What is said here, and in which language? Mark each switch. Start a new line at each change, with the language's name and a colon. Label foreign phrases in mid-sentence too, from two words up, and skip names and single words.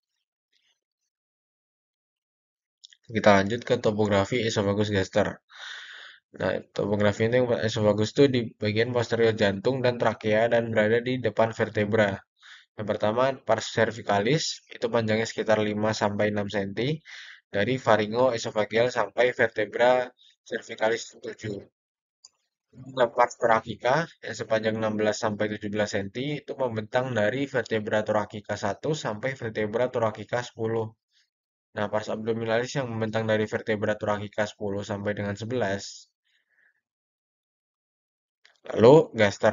Indonesian: Kita lanjut ke topografi esofagus gaster. Nah, topografi ini esofagus itu di bagian posterior jantung dan trakea dan berada di depan vertebra. Yang pertama, pars cervicalis, itu panjangnya sekitar 5 sampai 6 cm dari faringo esofageal sampai vertebra cervicalis 7. Pars thoracica yang sepanjang 16 sampai 17 cm itu membentang dari vertebra thoracica 1 sampai vertebra thoracica 10. Nah, pars abdominalis yang membentang dari vertebra thoracica 10 sampai dengan 11. Lalu gaster.